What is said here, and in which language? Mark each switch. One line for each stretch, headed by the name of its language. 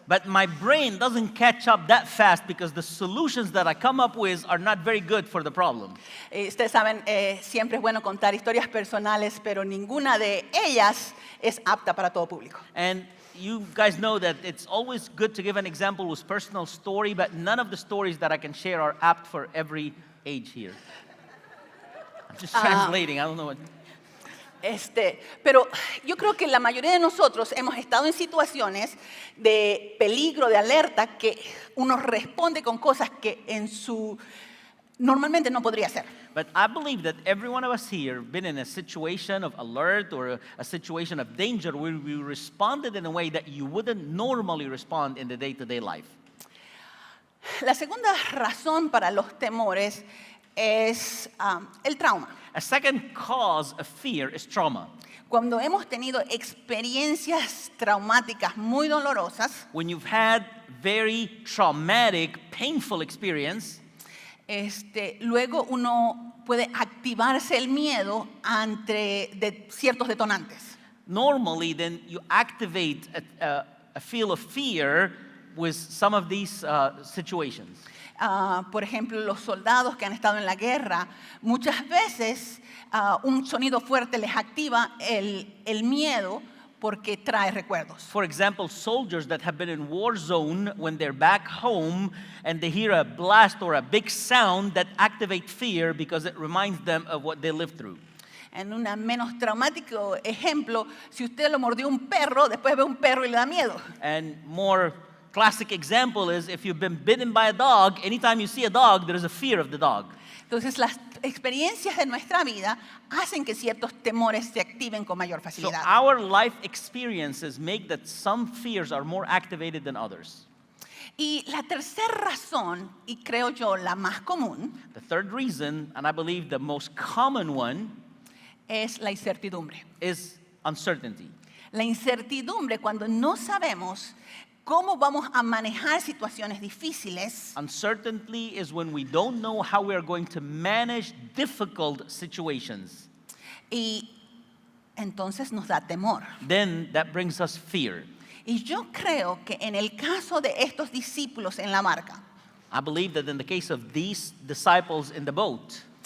English: but my brain doesn't catch up that fast because the solutions that I come up with are not very good for the problem.
Spanish: Ustedes saben, siempre es bueno contar historias personales, pero ninguna de ellas es apta para todo público.
English: And you guys know that it's always good to give an example with personal story, but none of the stories that I can share are apt for every age here. I'm just translating, I don't know what.
Spanish: Pero yo creo que la mayoría de nosotros hemos estado en situaciones de peligro, de alerta, que uno responde con cosas que normalmente no podría hacer.
English: But I believe that every one of us here been in a situation of alert or a situation of danger where we responded in a way that you wouldn't normally respond in the day-to-day life.
Spanish: La segunda razón para los temores es el trauma.
English: A second cause of fear is trauma.
Spanish: Cuando hemos tenido experiencias traumáticas muy dolorosas,
English: When you've had very traumatic, painful experience,
Spanish: luego uno puede activarse el miedo ante ciertos detonantes.
English: normally then you activate a feel of fear with some of these situations.
Spanish: Por ejemplo, los soldados que han estado en la guerra, muchas veces un sonido fuerte les activa el miedo porque trae recuerdos.
English: For example, soldiers that have been in war zone, when they're back home and they hear a blast or a big sound, that activate fear because it reminds them of what they lived through.
Spanish: En un menos traumático ejemplo, si usted lo mordió un perro, después ve un perro y le da miedo.
English: And more classic example is if you've been bitten by a dog, anytime you see a dog, there is a fear of the dog.
Spanish: Entonces, las experiencias de nuestra vida hacen que ciertos temores se activen con mayor
English: So
Spanish: facilidad.
English: our life experiences make that some fears are more activated than others.
Spanish: Y la tercera razón, y creo yo la más común,
English: The third reason, and I believe the most common one,
Spanish: es la incertidumbre.
English: is uncertainty.
Spanish: La incertidumbre cuando no sabemos cómo vamos a manejar situaciones difíciles
English: Uncertainty is when we don't know how we are going to manage difficult situations.
Spanish: y entonces nos da temor.
English: Then that brings us fear.
Spanish: Y yo creo que en el caso de estos discípulos en la barca,
English: I believe that in the case of these disciples in the boat,